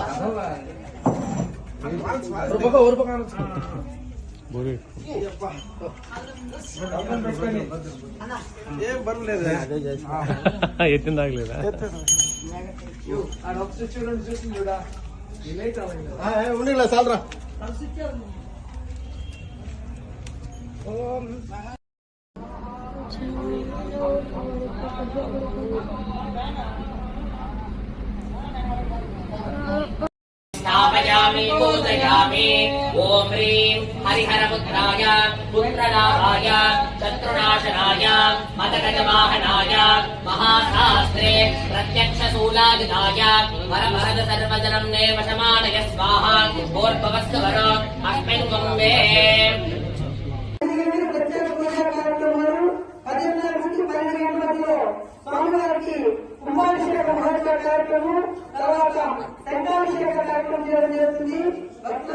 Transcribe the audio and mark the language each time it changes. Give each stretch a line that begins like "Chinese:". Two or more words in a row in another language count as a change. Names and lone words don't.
Telugu: ఏం పర్లేదు. ఎత్తిన తాగలేదా? ఉండి సాలరా.
Sanskrit: स्थापयामि पूजयामि। ओम ह्रीं हरिहरपुत्राय पुत्रलाभाय शत्रुनाशनाय मदगजवाहनाय महाशास्त्रे प्रत्यक्षशूलायुधाय वरवरद सर्वजनं नेवशमानय स्वाहा। भूर्भुवस्सु वरो अस्मिन् कुम्भे।
Telugu: స్వామివారికి కుంభాభిషేక మహోత్సవ కార్యక్రమం తర్వాత శంఖాభిషేక కార్యక్రమం జరుగుతుంది.